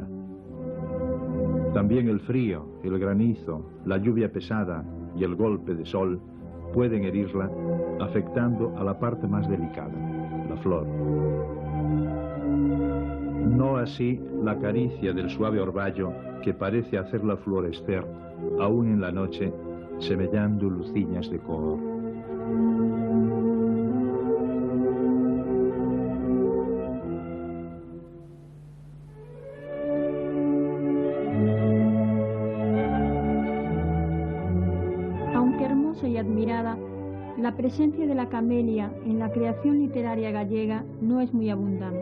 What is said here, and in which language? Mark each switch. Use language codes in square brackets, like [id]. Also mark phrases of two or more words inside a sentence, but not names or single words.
[es] También el frío, el granizo, la lluvia pesada y el golpe de sol pueden herirla, afectando a la parte más delicada, la flor. No así la caricia del suave orvallo que parece hacerla florecer, aún en la noche, [gl] semellando luciñas de cor. [es] Aunque hermosa y admirada, la presencia de la camelia en la creación literaria gallega no es muy abundante.